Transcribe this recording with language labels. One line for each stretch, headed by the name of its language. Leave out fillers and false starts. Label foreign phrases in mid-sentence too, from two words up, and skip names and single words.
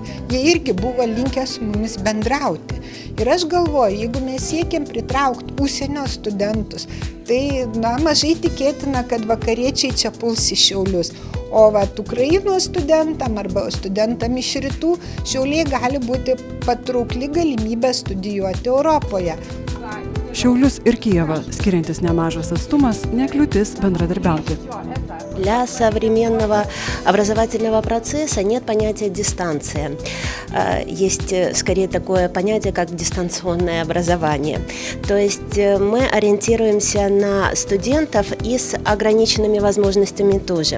Lithuanian: Jie irgi buvo linkę su mumis bendrauti. Ir aš galvoju, jeigu mes siekiam pritraukti užsienio studentus, tai mažai tikėtina, kad vakariečiai čia puls į Šiaulius. O Ukrainos studentam arba studentam iš rytų Šiauliai gali būti patraukli galimybė studijuoti Europoje. Šiaulius ir Kijevą skiriantis nemažas atstumas nekliūtis bendradarbiauti.
Russian: Для современного образовательного процесса нет понятия дистанция. Есть скорее такое понятие, как дистанционное образование. То есть мы ориентируемся на студентов и с ограниченными возможностями тоже.